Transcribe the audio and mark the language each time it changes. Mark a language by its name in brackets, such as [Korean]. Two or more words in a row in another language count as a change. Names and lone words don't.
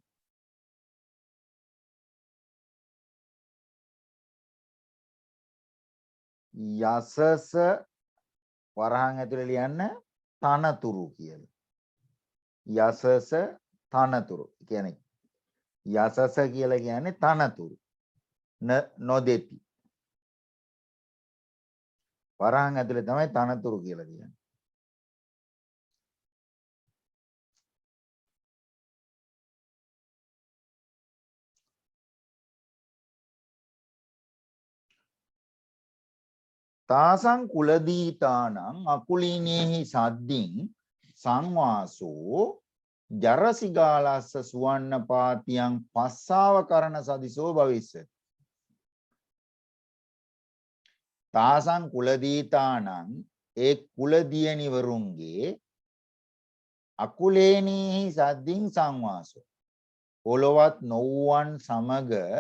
[Sinhala] යසස වරහන් ඇතුලේ ලියන්න තනතුරු කියලා. යසස තනතුරු කියන්නේ යසස කියලා කියන්නේ තනතුරු නොදෙති. වරහන් ඇතුලේ තමයි තනතුරු කියලා කියන්නේ. [Pali] තාසං කුලදීතානං අකුලීනේහි සද්දින් සංවාසෝ ජරසිගාලස්ස සුවන්න පාතියං පස්සාව කරන සදිසෝ භවිස්සති. තාසං කුලදීතානං [Sinhala] ඒ කුලදියණිවරුන්ගේ [Pali] අකුලේනේහි සද්දින් සංවාසෝ [Sinhala] පොළොවත් නොවුවන් සමග